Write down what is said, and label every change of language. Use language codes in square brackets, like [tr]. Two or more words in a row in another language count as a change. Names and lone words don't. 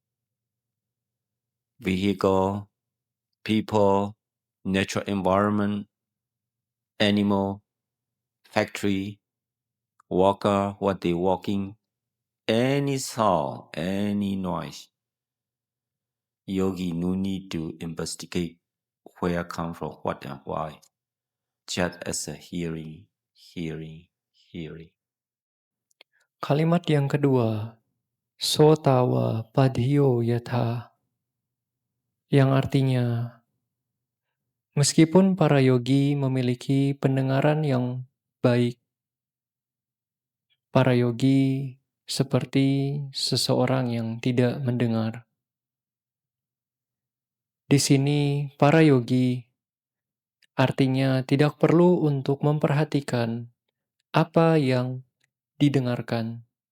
[en] Vehicle, people, natural environment, animal, factory, walker, what they walking, any sound, any noise. Yogi no need to investigate where come from, what and why. Just as a hearing, hearing, hearing. [id] Kalimat yang kedua, [pi] Sotawa padhiyo yatha, [id] yang artinya, meskipun para yogi memiliki pendengaran yang baik, para yogi seperti seseorang yang tidak mendengar. Di sini, para yogi artinya tidak perlu untuk memperhatikan apa yang didengarkan.